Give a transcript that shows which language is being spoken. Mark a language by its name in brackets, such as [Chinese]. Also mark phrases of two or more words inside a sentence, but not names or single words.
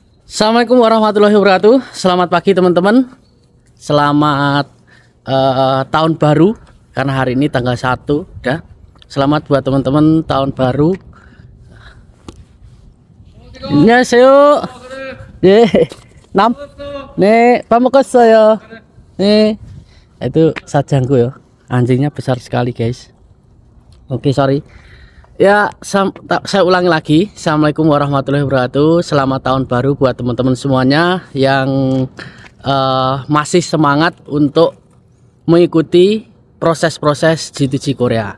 [Arabic] Assalamualaikum warahmatullahi wabarakatuh. [Indonesian] Selamat pagi teman-teman. Selamat tahun baru, karena hari ini tanggal 1 ya. Selamat buat teman-teman tahun baru. [Korean] 안녕하세요. 네. 네, 밥 먹었어요. 네. [Indonesian] Itu sajangku ya. Anjingnya besar sekali, guys. Oke, sorry. Ya, saya ulangi lagi. [Arabic] Assalamualaikum warahmatullahi wabarakatuh. [Indonesian] Selamat tahun baru buat teman-teman semuanya yang masih semangat untuk mengikuti proses-proses G2G Korea.